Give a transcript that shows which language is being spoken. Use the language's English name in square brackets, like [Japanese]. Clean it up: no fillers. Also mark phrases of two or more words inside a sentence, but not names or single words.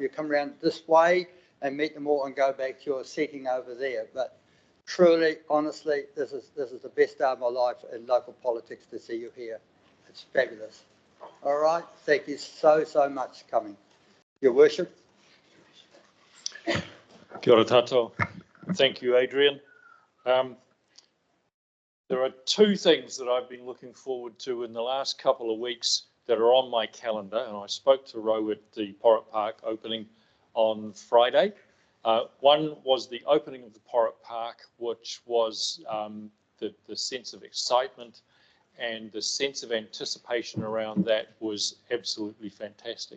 [English] You come around this way and meet them all and go back to your seating over there. But truly, honestly, this is the best day of my life in local politics to see you here. It's fabulous. All right, thank you so much for coming. Your Worship. [Māori] Kia ora tātou. [English] Thank you, Adrian. There are two things that I've been looking forward to in the last couple of weeks that are on my calendar, and I spoke to Ro at the Porritt Park opening on Friday. One was the opening of the Porritt Park, which was the sense of excitement and the sense of anticipation around that was absolutely fantastic.